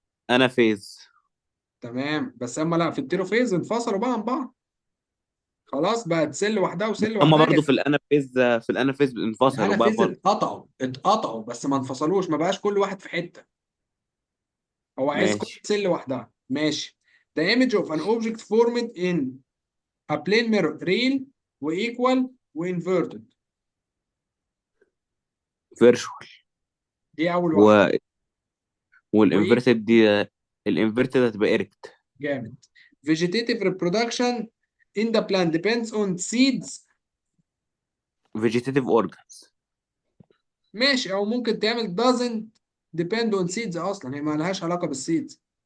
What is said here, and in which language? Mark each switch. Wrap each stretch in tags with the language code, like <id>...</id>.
<en>أنا فيز.</en> <ar>تمام، بس اما لا، في التيروفيز انفصلوا بقى عن بعض. خلاص بقت سيل لوحدها وسيل هما لوحدها برضو كده. في الأنافيز، انفصلوا بقى الانافيز برضو. اتقطعوا بس ما انفصلوش، ما بقاش كل واحد في حتة. هو عايز كل ماشي. سيل لوحدها. ماشي.</ar> <en>The image of an object formed in a plane mirror real وequal وinverted. Virtual.</en> <ar>دي أول واحدة. و... وإيه؟ والانفرتد دي، الانفرتد هتبقى ايركت. جامد.</ar> <en>Vegetative reproduction in the plant depends on seeds. فيجيتيف اورجانز.</en> <ar>ماشي، أو ممكن تعمل</ar> <en>doesn't depend on seeds</en> <ar>أصلا، هي ما لهاش علاقة بالسيدز.</ar>